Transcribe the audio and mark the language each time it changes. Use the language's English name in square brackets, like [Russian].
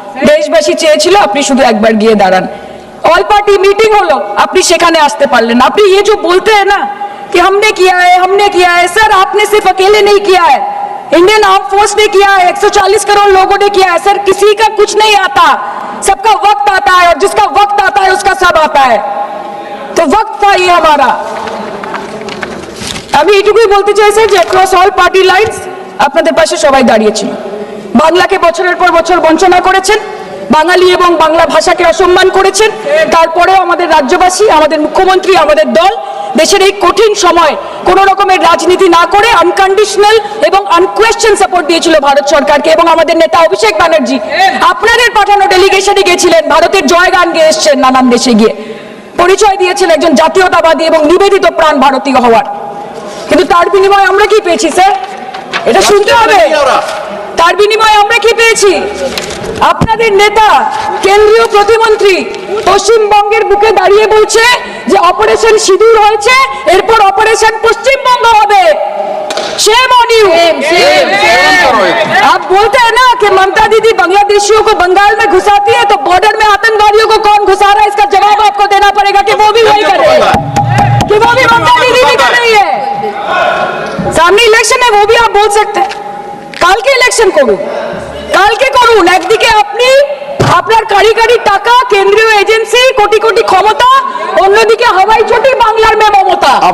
[Bangla] দেশবাসী চেয়েছিল আপনি শুধু একবার গিয়ে দাঁড়ান। অল পার্টি মিটিং হলো, আপনি সেখানে আসতে পারলেন না। [Hindi] আপনি ये जो बोलते हैं ना कि हमने किया है, सर आपने सिर्फ अकेले नहीं किया है, इंडियन आर्म फोर्स ने किया है, 140 करोड़ लोगों ने किया है। सर किसी का कुछ नहीं आता, सबका वक्त आता है, और जिसका वक्त आता है उसका सब आता है। तो वक्त था ये हमारा। [Bangla] আমি এটুকুই বলতে চাই স্যার যে অ্যাক্রস অল পার্টি লাইনস আপনাদের পাশে সবাই দাঁড়িয়েছিল। বাংলাকে বছরের পর বছর বঞ্চনা করেছেন, বাঙালি এবং বাংলা ভাষাকে অসম্মান করেছেন, তারপরেও আমাদের রাজ্যবাসী, আমাদের মুখ্যমন্ত্রী, আমাদের দল দেশের এই কঠিন সময় কোনো রকমের রাজনীতি না করে আনকন্ডিশনাল এবং আনকোয়েশ্চেন সাপোর্ট দিয়েছিল ভারত সরকারকে। এবং আমাদের নেতা অভিষেক ব্যানার্জি আপনাদের পাঠানো ডেলিগেশনে গেছিলেন, ভারতের জয়গান গেয়ে এসছেন, নানান দেশে গিয়ে পরিচয় দিয়েছেন একজন জাতীয়তাবাদী এবং নিবেদিত প্রাণ ভারতীয় হওয়ার। কিন্তু তার বিনিময়ে আমরা কি পেয়েছি স্যার? এটা শুনতে হবে। তার বিনিময়ে আমরা কি পেয়েছি? আপনাদের নেতা কেন্দ্রীয় প্রতিমন্ত্রী পশ্চিমবঙ্গের বুকে দাঁড়িয়ে বলছে যে অপারেশন সিঁদুর হয়েছে, এরপর অপারেশন পশ্চিমবঙ্গ হবে। [English] Shame on you. [Hindi] आप बोलते हैं ना कि ममता दीदी बांग्लादेशियों को बंगाल में घुसाती है, तो बॉर्डर में आतंकवादियों को कौन घुसा रहा है, इसका जवाब आपको देना पड़ेगा कि वो भी वही कर रहे हैं, कि वो भी ममता दीदी भी कर रही है। सामने इलेक्शन है, वो भी आप बोल सकते हैं। [Bangla] কালকে ইলেকশন করুন, কালকে করুন। একদিকে আপনি আপনার কারি কারি টাকা, কেন্দ্রীয় এজেন্সি, কোটি কোটি ক্ষমতা, অন্যদিকে হাওয়াই চটি বাংলার মে মমতা।